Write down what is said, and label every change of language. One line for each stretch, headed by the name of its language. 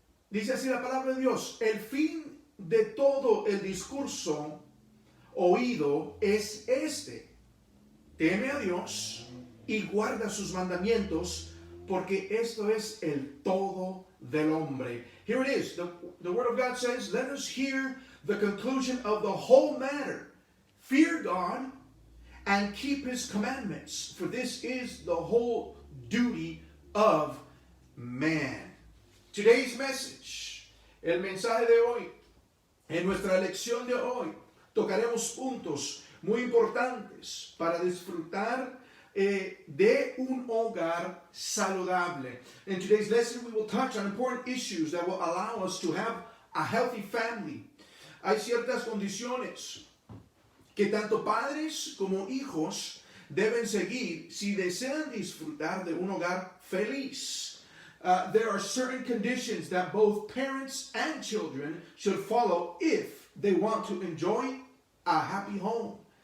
Spanish: Dice así la palabra de Dios, el fin de todo el discurso oído es este: teme a Dios y guarda sus mandamientos, porque esto es el todo del hombre.
English: Here it is. The word of God says, let us hear the conclusion of the whole matter. Fear God and keep his commandments, for this is the whole duty of man. Today's message,
Spanish: el mensaje de hoy, en nuestra lección de hoy, tocaremos puntos muy importantes para disfrutar de un hogar saludable.
English: In today's lesson, we will touch on important issues that will allow us to have a healthy family.
Spanish: Hay ciertas condiciones que tanto padres como hijos deben seguir si desean disfrutar de un hogar feliz.
English: There are certain conditions that both parents and children should follow if they want to enjoy a happy home.